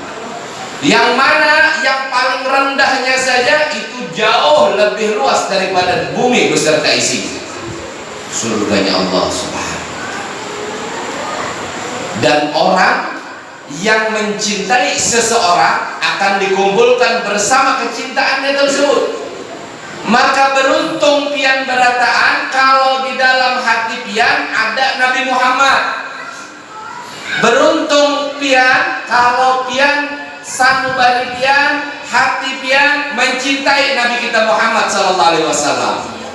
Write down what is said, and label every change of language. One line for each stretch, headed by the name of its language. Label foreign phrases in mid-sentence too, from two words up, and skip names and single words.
Indonesian: Yang mana yang paling rendahnya saja itu jauh lebih luas daripada bumi beserta isinya. Surganya Allah Subhanahu. Dan orang yang mencintai seseorang akan dikumpulkan bersama kecintaannya tersebut.
Banjar: Maka beruntung pian berataan kalau di dalam hati pian ada Nabi Muhammad. Beruntung pian kalau pian sanubari pian, hati pian mencintai Nabi kita Muhammad SAW.